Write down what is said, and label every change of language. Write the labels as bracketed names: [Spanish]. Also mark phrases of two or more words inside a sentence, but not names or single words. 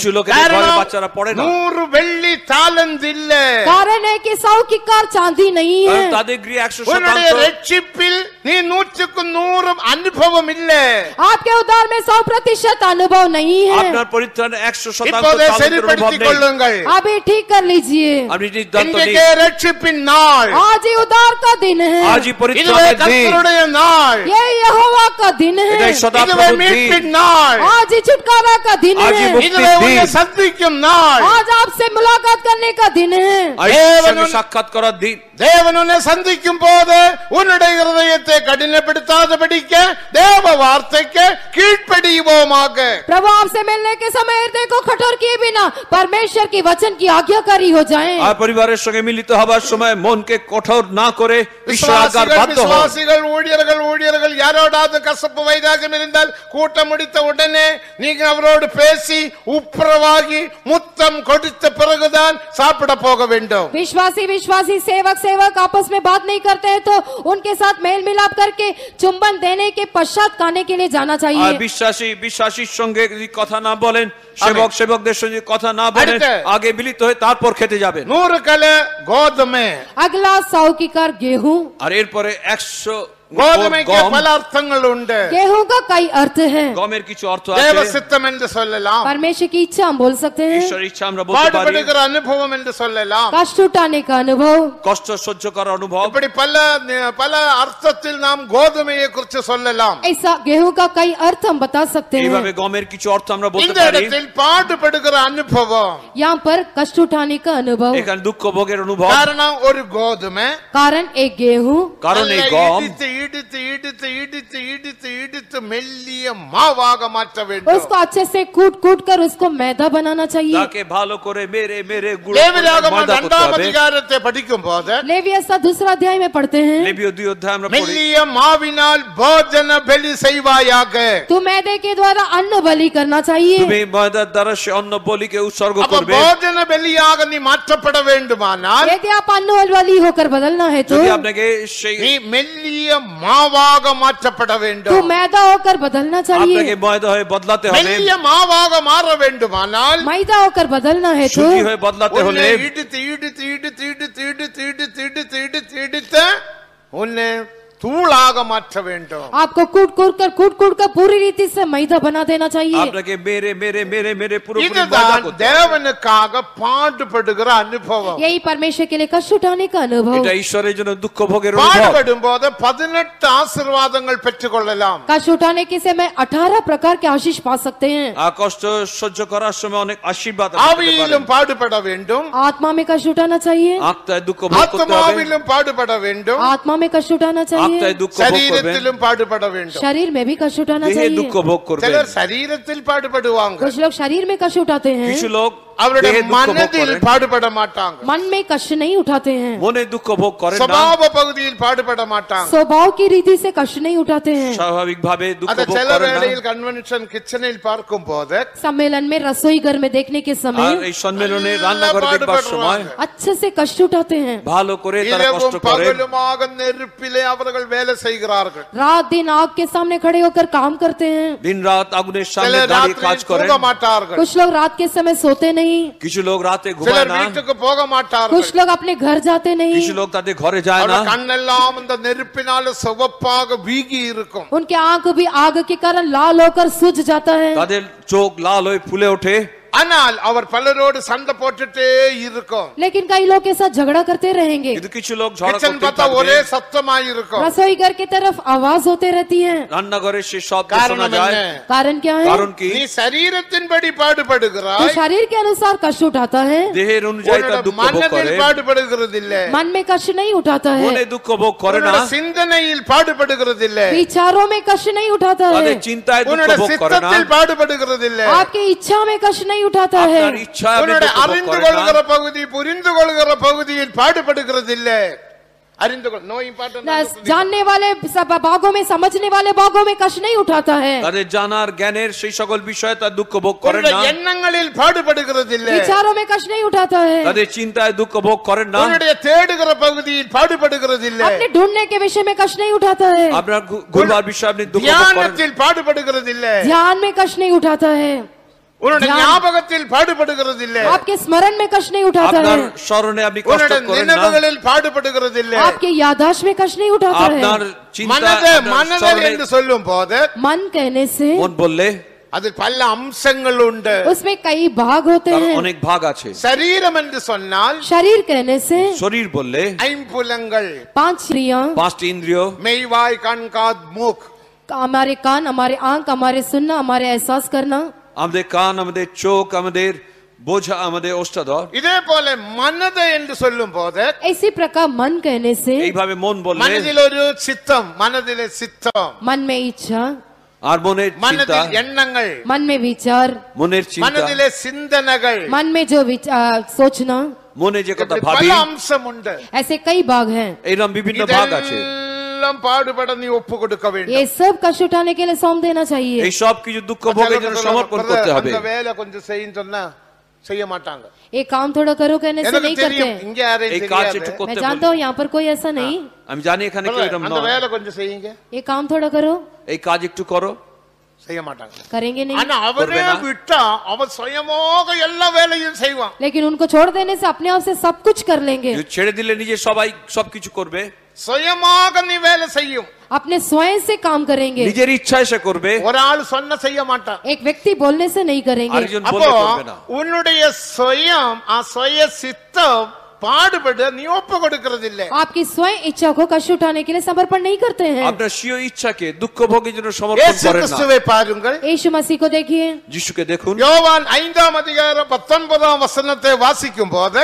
[Bangla] কিছু লোকের ঘরে বাচ্চারা পড়ে না। [Tamil] 100 வெள்ளி தாலந்த் இல்ல। [Hindi] कारण है कि 100 की कार चांदी नहीं है। [Bangla] তাদের গৃহে 100% [Tamil] உன்னுடைய ரட்சிப்பில் நீ 100க்கு 100 அனுபவம் இல்ல। [Hindi] आपके उद्धार में 100% अनुभव नहीं है। [Bangla] আপনার পরিত্রাণ 100% [Tamil] இப்போதே [Bangla] অনুভব [Tamil] சரிப்படுத்திக் [Bangla] নেই। [Tamil] கொள்ளுங்கள்। [Hindi] अभी ठीक कर लीजिए। [Bangla] আপনি সিদ্ধান্ত নিন। [Tamil] இன்றைக்கு ரட்சிப்பின் நாள்। [Hindi] आज ही उद्धार का दिन है। आज ही [Tamil] இதுவே [Bangla] পরিত্রাণের দিন। [Tamil] கர்த்தருடைய நாள்। [Hindi] ये यहोवा का दिन [Bangla] এটাই [Hindi] है। [Bangla] সদাপ্রভুর [Tamil] இதுவே [Bangla] দিন। [Tamil] மீட்பின் நாள்। [Hindi] आज ही छुटकारा का दिन आज ही है। मुक्ति [Tamil] இதுவே உன்னை [Hindi] दिन। [Tamil] சந்திக்கும் நாள்। [Hindi] आज आपसे मुलाकात करने का दिन है। [Bangla] আজ সঙ্গে সাক্ষাৎ করার দিন। [Tamil] தேவன் உன்னை சந்திக்கும் போது உன்னுடைய இருதயத்தை கடினப்படுத்தாதபடிக்க தேவ வார்த்தைக்கு கீழ்ப்படிவோமாக। [Hindi] प्रभु आपसे मिलने के समय हृदय को कठोर किए बिना परमेश्वर की वचन की आज्ञाकारी हो जाएं। [Bangla] আর পরিবারের সঙ্গে মিলিত হবার সময় মনকে কঠোর না করে ঈশ্বর আজ্ঞার বাধ্য হন। [Tamil] விசுவாசிகள் ஊழியர்கள் யாரோடாவது கசப்பு வைராகம் இருந்தால் கூட்டம் முடித்த உடனே நீங்க அவரோடு பேசி உப்புரவாகி முத்தம் கொடுத்த பிறகுதான் சாப்பிட போக வேண்டும்। [Hindi] विश्वासी सेवक आपस में बात नहीं करते हैं तो उनके साथ मेल मिलाप करके चुंबन देने के पश्चात खाने के लिए जाना [Bangla] আর [Hindi] चाहिए। [Bangla] বিশ্বাসীর সঙ্গে যদি কথা না বলেন, সেবকদের সঙ্গে কথা না বলেন, আগে মিলিত হয়ে তারপর খেতে যাবেন। [Tamil] 100 কলে கோதுமை। [Hindi] अगला 100 की कार गेहूं। [Bangla] আর এরপরে 100 [Tamil] கோதுமைக்கு பல அர்த்தங்கள் உண்டு। [Hindi] गेहूं का कई अर्थ है। [Bangla] গমের কিছু অর্থ [Tamil] தேவ [Bangla] আছে। [Tamil] சித்தம் என்று சொல்லலாம்। [Hindi] परमेश्वर की इच्छा हम बोल सकते हैं। [Bangla] ঈশ্বরের ইচ্ছা আমরা বলতে পারি। [Tamil] பாடுபடுகிற அனுபவம் என்று சொல்லலாம்। [Hindi] कष्ट उठाने का अनुभव। [Bangla] কষ্ট সহ্য করার অনুভব। [Tamil] இப்படி பல அர்த்தத்தில் நாம் கோதுமையை குறித்து சொல்லலாம்। [Hindi] ऐसा गेहूं का कई अर्थ हम बता सकते हैं। [Bangla] এইভাবে গমের কিছু অর্থ আমরা বলতে [Tamil] இந்த [Bangla] পারি। [Tamil] இடத்தில் பாடுபடுகிற அனுபவம்। [Hindi] यहाँ पर कष्ट उठाने का अनुभव। [Bangla] এখানে দুঃখ ভোগের অনুভব। [Tamil] காரணம் ஒரு கோதுமை। [Hindi] कारण एक गेहूं। [Bangla] কারণ এই গম [Tamil] இடித்து மெல்லிய மாவாக மாற்ற வேண்டும்। [Hindi] उसको अच्छे से कूट कर उसको मैदा बनाना चाहिए। [Bangla] তাকে ভালো করে মেরে গুঁড়ো [Tamil] லேவியராகமம் [Bangla] ময়দা করতে [Tamil] 2ஆம் [Bangla] হবে। [Tamil] அதிகாரத்தை படிக்கும் போது [Hindi] लेविया 2 अध्याय में पढ़ते हैं, [Bangla] লেবীয় 2 অধ্যায় আমরা পড়ি। [Tamil] மெல்லிய மாவினால் போஜன பலி செய்வாயாக। [Hindi] तू मैदे के द्वारा अन्न बलि करना चाहिए। [Bangla] তুমি ময়দার দ্বারা সে অন্ন বলিকে উৎসর্গ [Tamil] அப்ப [Bangla] করবে। [Tamil] போஜன பலியாக நீ மாற்றப்பட வேண்டுமானால் [Hindi] यदि आप अन्न बलि होकर बदलना है तो [Bangla] যদি আপনাকে সেই [Tamil] நீ மெல்லிய மாவாக மாற்றப்பட [Hindi] तू [Tamil] வேண்டும்। [Hindi] मैदा होकर बदलना [Bangla] আপনাকে [Hindi] चाहिए। [Bangla] ময়দা হয়ে বদলাতে হবে। [Tamil] மெல்லிய மாவாக மாற வேண்டுமானால் [Hindi] मैदा होकर बदलना है तो [Bangla] সুজি হয়ে বদলাতে হলে [Tamil] உன்னை இடித்து உன்னை தூளாக மாற்ற வேண்டும்। [Hindi] आपको कूट कर पूरी रीति से मैदा बना देना चाहिए। [Bangla] আপনাকে মেরে পুরোপুরি ময়দা [Tamil] இதுதான் [Bangla] করতে হবে। [Tamil] தேவனுக்காக பாடுபடுகிற அனுபவம்। [Hindi] यही परमेश्वर के लिए कष्ट उठाने का अनुभव। [Bangla] এটা ঈশ্বরের জন্য দুঃখ ভোগের অনুভব। [Tamil] பாடுபடும் போது 18 ஆசீர்வாதங்கள் பெற்றுக் கொள்ளலாம்। [Hindi] कष्ट उठाने के समय 18 प्रकार के आशीष पा सकते हैं। [Bangla] আর কষ্ট সহ্য করার সময় অনেক আশীর্বাদ আপনি পেতে [Tamil] ஆவியிலும் [Bangla] পারেন। [Tamil] பாடுபட வேண்டும்। [Hindi] आत्मा में कष्ट उठाना चाहिए। [Bangla] আত্মায় দুঃখ ভোগ করতে হবে। [Tamil] ஆத்மாவிலும் பாடுபட வேண்டும்। [Hindi] आत्मा में कष्ट उठाना चाहिए। [Bangla] আত্মায় দুঃখ ভোগ করবেন। [Tamil] சரீரத்திலும் பாடுபட வேண்டும்। [Hindi] शरीर में भी कष्ट उठाना [Bangla] দেহে [Hindi] चाहिए। [Bangla] দুঃখ ভোগ করবেন। [Tamil] சிலர் சரீரத்தில் பாடுபடுவாங்க। [Hindi] कुछ लोग शरीर में कष्ट उठाते हैं, [Bangla] কিছু লোক [Tamil] அவருடைய [Bangla] দেহে দুঃখ ভোগ [Tamil] மனதில் [Bangla] করেন। [Tamil] பாடுபட மாட்டாங்க। [Hindi] मन में कष्ट नहीं उठाते हैं, [Bangla] মনে দুঃখ ভোগ করেন না। [Tamil] சுபாவ பகுதியில் பாடுபட மாட்டாங்க। [Hindi] स्वभाव की रीति से कष्ट नहीं उठाते हैं। [Bangla] স্বাভাবিক ভাবে দুঃখ [Tamil] அத [Bangla] ভোগ [Tamil] சில [Bangla] করেন না। [Tamil] வேளையில் [English] convention kitchen [Tamil] பார்க்கும் போது [Hindi] सम्मेलन में रसोई घर में देखने के [Bangla] আর [Hindi] समय [Bangla] এই সম্মেলনে রান্নাঘরে দেখবার সময় [Hindi] अच्छे से कष्ट उठाते हैं। [Bangla] ভালো করে তারা কষ্ট [Tamil] இரவும் [Bangla] করে। [Tamil] பகலுமாக நெருப்பிலே அவர்கள் வேலை செய்கிறார்கள்। [Hindi] रात दिन आग के सामने खड़े होकर काम करते हैं। [Bangla] দিন রাত আগুনের সামনে [Tamil] சிலர் [Bangla] দাঁড়িয়ে কাজ [Tamil] ராத்திரியில் [Bangla] করেন। [Tamil] தூங்க மாட்டார்கள்। [Hindi] कुछ लोग रात के समय सोते नहीं, [Bangla] কিছু লোক রাতে ঘুমায় [Tamil] சிலர் [Bangla] না। [Tamil] வீட்டுக்கு போக மாட்டார்கள்। [Hindi] कुछ लोग अपने घर जाते नहीं, [Bangla] কিছু লোক তাদের ঘরে যায় না। [Tamil] அவர்கள் கண்ணெல்லாம் இந்த நெருப்பினால சிவப்பாக வீங்கி இருக்கும்। [Hindi] उनके आंख भी आग के कारण लाल होकर सूज जाता है। [Bangla] তাদের চোখ লাল হয়ে ফুলে ওঠে। [Tamil] ஆனால் அவர் பலரோடு சண்டை போட்டுட்டே இருக்கும்। [Hindi] लेकिन कई लोग के साथ झगड़ा करते रहेंगे। [Bangla] কিন্তু কিছু লোক ঝগড়া [Tamil] கிச்சன் [Bangla] করতে [Tamil] பார்த்தா ஒரே [Bangla] থাকবে। [Tamil] சத்தமாய் இருக்கும்। [Hindi] रसोई घर की तरफ आवाज होते रहती है। [Bangla] রান্নাঘরে সে শব্দ শোনা [Tamil] காரணம் [Bangla] যায়। [Tamil] என்ன? [Hindi] कारण क्या है? [Bangla] কারণ কি? [Tamil] நீ சரீரத்தின்படி [Hindi] तो [Tamil] பாடுபடுகிறாய், [Hindi] शरीर के अनुसार कष्ट उठाता है, [Bangla] দেহের অনুযায়ী তার [Tamil] உன்னோட [Bangla] দুঃখ ভোগ করে। [Tamil] மனதில் பாடுபடுகிறது இல்ல, [Hindi] मन में कष्ट नहीं उठाता है, [Bangla] মনে দুঃখ ভোগ করে না। [Tamil] உன்னோட சிந்தனையில் பாடுபடுகிறது இல்ல, [Hindi] विचारों में कष्ट नहीं उठाता [Bangla] তাদের [Hindi] है, [Bangla] চিন্তায় দুঃখ [Tamil] உன்னோட [Bangla] ভোগ করে না। [Tamil] சித்தத்தில் பாடுபடுகிறது இல்ல, [Hindi] आपकी इच्छा में कष्ट नहीं उठाता है, [Bangla] আপনার ইচ্ছা আপনি [Tamil] உன்னோட [Bangla] দুঃখ ভোগ [Tamil] அறிந்து [Bangla] করেন [Tamil] கொள்கிற [Bangla] না। [Tamil] பகுதி புரிந்து கொள்கிற பகுதியில் பாடுபடுகிறது இல்ல। [English] no important [Hindi] जानने वाले सब भागों में, समझने वाले भागों में कष्ट नहीं उठाता है। [Bangla] তাদের জানার জ্ঞানের সেই সকল বিষয়ে তার দুঃখ ভোগ করেন না, [Tamil] எண்ணங்களில் பாடுபடுகிறதில்லை, [Hindi] विचारों में कष्ट नहीं उठाता है, [Bangla] তাদের চিন্তায় দুঃখ ভোগ করেন না, [Tamil] உன்னுடைய தேடுகிற பகுதியில் பாடுபடுகிறதில்லை, [Hindi] अपने ढूंढने के विषय में कष्ट नहीं उठाता है, [Bangla] আপনার ঘুরবার বিষয়ে আপনি দুঃখ ভোগ করেন, [Tamil] ஞானத்தில் பாடுபடுகிறதில்லை, [Hindi] ध्यान में कष्ट नहीं उठाता है, [Tamil] உன்னுடைய ஞாபகத்தில் பாடுபடுகிறதில்லை, [Hindi] आपके स्मरण में कष्ट नहीं उठाता [Bangla] আপনার [Hindi] है, [Bangla] স্মরণে আপনি কষ্ট [Tamil] உன்னுடைய [Bangla] করেন না, [Tamil] நினைவுகளில் பாடுபடுகிறதில்லை, [Hindi] आपके याददाश्त में कष्ट नहीं उठाता [Bangla] আপনার [Hindi] है। [Bangla] চিন্তা [Tamil] மனதே [Bangla] আপনার [Tamil] மனதே [Bangla] স্মরণে [Tamil] என்று சொல்லும் போது [Hindi] मन कहने से [Bangla] মন বললে [Tamil] அது பல அம்சங்கள் உண்டு। [Hindi] उसमें कई भाग होते [Bangla] তার [Hindi] हैं। [Bangla] অনেক ভাগ আছে। [Tamil] சரீரம் என்று சொன்னால் [Hindi] शरीर कहने से [Bangla] শরীর বললে [Tamil] ஐம்புலங்கள், [Hindi] 5 इंद्रियां, [Bangla] পাঁচটি ইন্দ্রিয়, [Tamil] மெய்வாய் கண் காது மூக்கு, [Hindi] हमारे कान, हमारे आंख, हमारे सुनना, हमारे एहसास करना, [Bangla] আমাদের কান, আমাদের চোখ, আমাদের বোঝা, আমাদের ওষ্ঠাধর। [Tamil] இதே போல மனது என்று சொல்லும் போது [Hindi] इसी प्रकार मन कहने से [Bangla] এইভাবে মন বললে [Tamil] மனதில் ஒரு சித்தம், மனதிலே சித்தம், [Hindi] मन में इच्छा, [Bangla] আর মনের চিন্তা, [Tamil] மனதில் எண்ணங்கள், [Hindi] मन में विचार, [Bangla] মনের চিন্তা, [Tamil] மனதிலே சிந்தனைகள், [Hindi] मन में जो सोचना, [Bangla] মনে যে কথা [Tamil] இப்படி [Bangla] ভাবি, [Tamil] பல அம்சம் உண்டு। [Hindi] ऐसे कई भाग हैं। [Bangla] এরকম বিভিন্ন ভাগ আছে। [Tamil] இதெல்லாம் பாடுபட நீ ஒப்பு கொடுக்க வேண்டும்। [Hindi] ये सब कष्ट उठाने के लिए सौंप देना चाहिए। [Bangla] এই সব কিছু দুঃখ ভোগের জন্য সমর্পণ করতে হবে। [Tamil] அந்த வேலை கொஞ்சம் செய்யுன்னு சொன்னா செய்ய மாட்டாங்க। [Hindi] ये काम थोड़ा करो कहने से [Tamil] எனக்கு [Hindi] नहीं करते [Tamil] தெரியும் [Hindi] हैं। [Tamil] இங்க யாரையும் [Bangla] এই কাজ [Tamil] தெரியாது। [Bangla] একটু [Hindi] मैं [Bangla] করতে [Hindi] जानता [Bangla] বলি। [Hindi] हूँ यहाँ पर कोई ऐसा नहीं। [Bangla] আমি জানি এখানে কেউ এরকম [Tamil] அந்த [Bangla] নয়। [Tamil] வேலை கொஞ்சம் செய்யுங்க। [Hindi] ये काम थोड़ा करो, [Bangla] এই কাজ একটু করো, [Tamil] செய்ய மாட்டாங்க। [Hindi] करेंगे नहीं। [Tamil] ஆனா அவரே விட்டா அவன் சுயமாக எல்லா வேலையும் செய்வான்। [Hindi] लेकिन उनको छोड़ देने से अपने आप से सब कुछ कर लेंगे। [Bangla] ছেড়ে দিলে নিজে সবাই সবকিছু করবে, [Tamil] சுயமாக நீ வேலை செய்யும்। [Hindi] अपने स्वयं से काम करेंगे। [Bangla] নিজের ইচ্ছায় সে করবে, [Tamil] ஒரு ஆள் சொன்ன செய்ய மாட்டான்। [Hindi] एक व्यक्ति बोलने से नहीं करेंगे। [Bangla] আরেকজন [Tamil] அப்போ [Bangla] বললে করবে না। [Tamil] உன்னுடைய சுயம் சுய சித்தம் பாடுபட நீ ஒப்பு கொடுக்கிறது இல்ல। [Hindi] आपकी स्वयं इच्छा को कष्ट उठाने के लिए समर्पण नहीं करते हैं। [Bangla] আপনার স্বীয় ইচ্ছাকে দুঃখ ভোগের জন্য সমর্পণ [Tamil] இயேசு [Bangla] করেন না। [Tamil] கிறிஸ்துவை பாருங்கள்। [Hindi] यीशु मसीह को देखिए। [Bangla] যিশুকে দেখুন। [Tamil] யோவான் 5ஆம் அதிகாரம் 19ஆம் வசனத்தை வாசிக்கும் போது